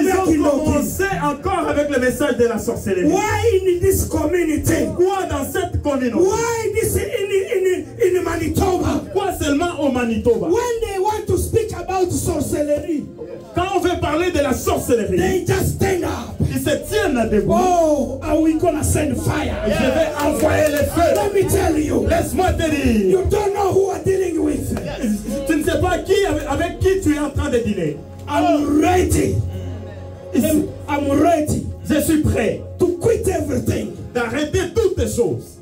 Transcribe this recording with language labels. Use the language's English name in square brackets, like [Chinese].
[French] Ils ont commencé encore avec le message de la sorcellerie. [English] Why in this community? [French] Pourquoi dans cette communauté? [English] Why this in Manitoba? [French] Pourquoi seulement au Manitoba? [English] When they want to speak about sorcellery, [French] quand on veut parler de la sorcellerie, [English] they just stand up. [French] Ils se tiennent debout. [English] Oh, are we gonna send fire? [French] Je vais envoyer le feu. [English] Let me tell you. [French] Laisse-moi te dire. [English] You don't know who I'm dealing with. [French] Tu ne sais pas avec qui tu es en train de dîner. [English] I'm ready. I'm ready. [French] Je suis prêt. [English] To quit everything. [French] D'arrêter toutes les choses.